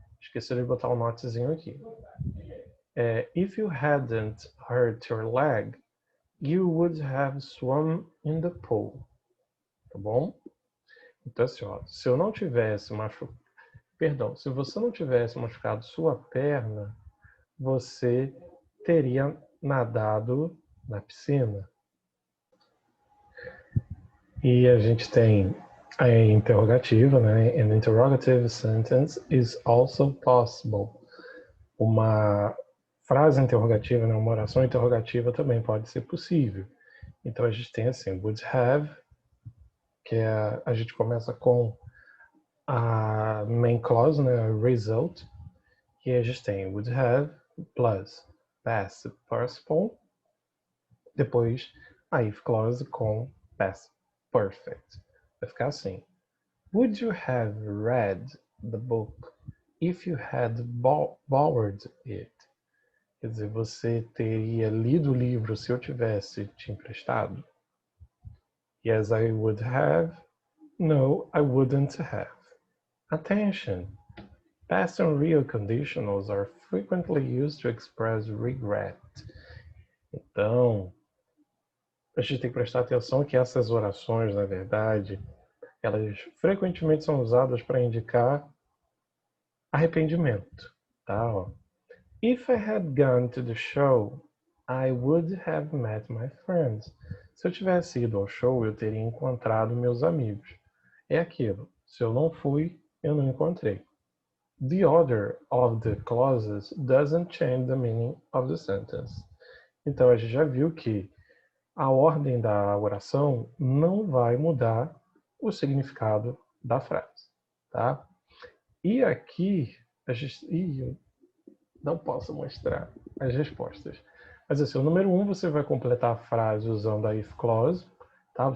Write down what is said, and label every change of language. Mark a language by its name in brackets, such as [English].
[Portuguese] Esqueci de botar o notzinho aqui. [English] If you hadn't hurt your leg, you would have swum in the pool. [Portuguese] Tá bom? Então assim, ó, se eu não tivesse machucado, perdão, se você não tivesse machucado sua perna, você teria nadado na piscina. E a gente tem a interrogativa, né? [English] An interrogative sentence is also possible. [Portuguese] Uma frase interrogativa, né? Uma oração interrogativa também pode ser possível. Então a gente tem assim, would have, que é a gente começa com a main clause, né? A result, e a gente tem would have plus past participle, depois a if clause com past perfect. Vai ficar assim. [English] Would you have read the book if you had borrowed it? [Portuguese] Quer dizer, você teria lido o livro se eu tivesse te emprestado? [English] Yes, I would have. No, I wouldn't have. Attention! Past and real conditionals are frequently used to express regret. [Portuguese] Então, a gente tem que prestar atenção que essas orações, na verdade, elas frequentemente são usadas para indicar arrependimento, tá? Ó. [English] If I had gone to the show, I would have met my friends. [Portuguese] Se eu tivesse ido ao show, eu teria encontrado meus amigos. É aquilo. Se eu não fui, eu não encontrei. The order of the clauses doesn't change the meaning of the sentence. Então a gente já viu que a ordem da oração não vai mudar o significado da frase, tá? E aqui a gente não posso mostrar as respostas. Mas assim, o número 1 você vai completar a frase usando a if clause, tá?